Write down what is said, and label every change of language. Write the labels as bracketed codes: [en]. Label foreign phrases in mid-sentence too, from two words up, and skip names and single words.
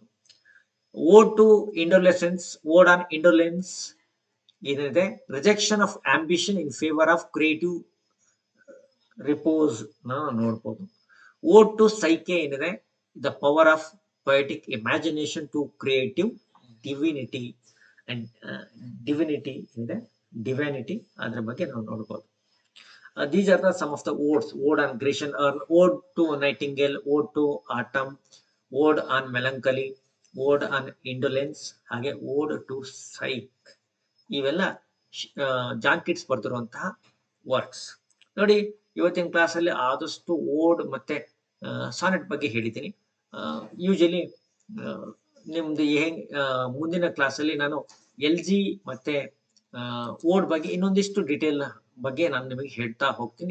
[en] Ode to indolence, ode on indolence ಏನಿದೆ, rejection of ambition in favor of creative repose ನೋಡ್ಬೋದು. Ode to Psyche ಏನಿದೆ, the power of poetic imagination to creative divinity and divinity ಏನಿದೆ, ಡಿವೈನಿಟಿ, [kn] ಅದ್ರ ಬಗ್ಗೆ ನಾವು ನೋಡ್ಬೋದು. [en] These are the some of the odes. Ode on Grecian Urn, Ode to Nightingale, Ode to Autumn, Ode on Melancholy, Ode on Indolence, ಹಾಗೆ Ode to Psyche. [kn] ಇವೆಲ್ಲ ಜಾನ್ ಕಿಟ್ಸ್ ಬರ್ತಿರುವಂತಹ ವರ್ಕ್ಸ್. ನೋಡಿ, ಇವತ್ತಿನ ಕ್ಲಾಸಲ್ಲಿ ಆದಷ್ಟು ಓಡ್ ಮತ್ತೆ ಸಾನೆಟ್ ಬಗ್ಗೆ ಹೇಳಿದ್ದೀನಿ. ಯೂಶಲಿ ನಿಮ್ದು ಮುಂದಿನ ಕ್ಲಾಸಲ್ಲಿ ನಾನು LG ಮತ್ತೆ ಓಡ್ ಬಗ್ಗೆ ಇನ್ನೊಂದಿಷ್ಟು ಡೀಟೇಲ್ ಬಗ್ಗೆ ನಾನು ನಿಮಗೆ ಹೇಳ್ತಾ ಹೋಗ್ತೀನಿ.